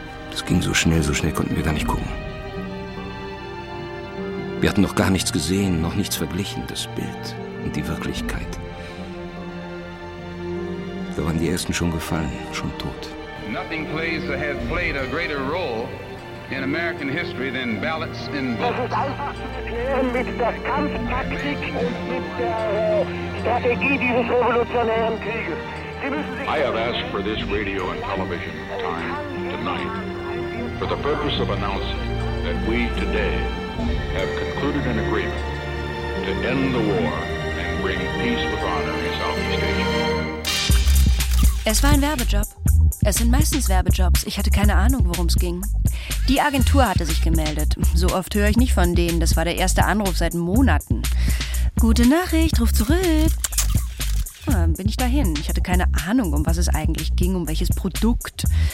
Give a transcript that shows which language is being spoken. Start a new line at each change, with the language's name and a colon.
German: Das ging so schnell konnten wir gar nicht gucken. Wir hatten noch gar nichts gesehen, noch nichts verglichen, das Bild und die Wirklichkeit. Da waren die ersten schon gefallen, schon tot.
English: Nothing plays or has played a greater role in American history than ballots in books.
German: Das ist einfach zu erklären mit der Kampftaktik und mit der Strategie dieses revolutionären Krieges.
English: I have asked for this radio and television time tonight for the purpose of announcing that we today have concluded an agreement to end the war and bring peace with honor in Southeast Asia.
German: Es war ein Werbejob. Es sind meistens Werbejobs. Ich hatte keine Ahnung, worum es ging. Die Agentur hatte sich gemeldet. So oft höre ich nicht von denen. Das war der erste Anruf seit Monaten. Gute Nachricht, ruf zurück. Bin ich dahin. Ich hatte keine Ahnung, um was es eigentlich ging, um welches Produkt.